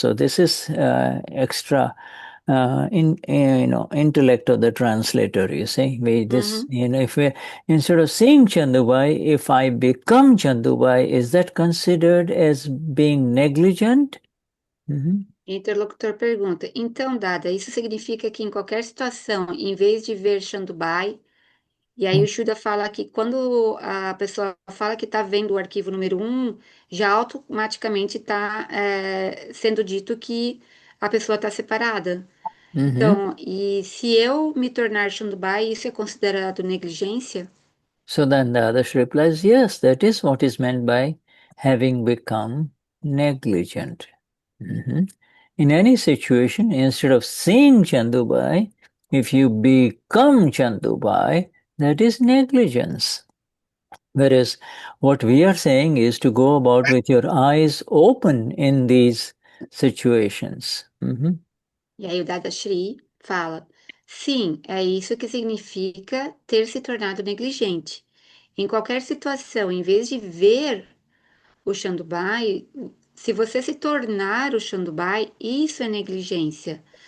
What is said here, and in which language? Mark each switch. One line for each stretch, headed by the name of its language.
English: So this is extra intellect of the translator, you see. If we instead of seeing Chandubai, if I become Chandubai, is that considered as being negligent?
Portuguese: Interlocutor pergunta: então, Dada, isso significa que em qualquer situação, em vez de ver Shandubai, e aí o Shuddha fala que quando a pessoa fala que está vendo o arquivo número 1, já automaticamente está sendo dito que a pessoa está separada. Então, e se eu me tornar Shandubai, isso é considerado negligência?
English: So then the other replies, yes, that is what is meant by having become negligent. In any situation, instead of seeing Chandubai, if you become Chandubai, that is negligence. Whereas what we are saying is to go about with your eyes open in these situations.
Portuguese: E aí o Dadashri fala: sim, é isso que significa ter se tornado negligente. Em qualquer situação, em vez de ver o Shandubai, se você se tornar o Shandubai, isso é negligência.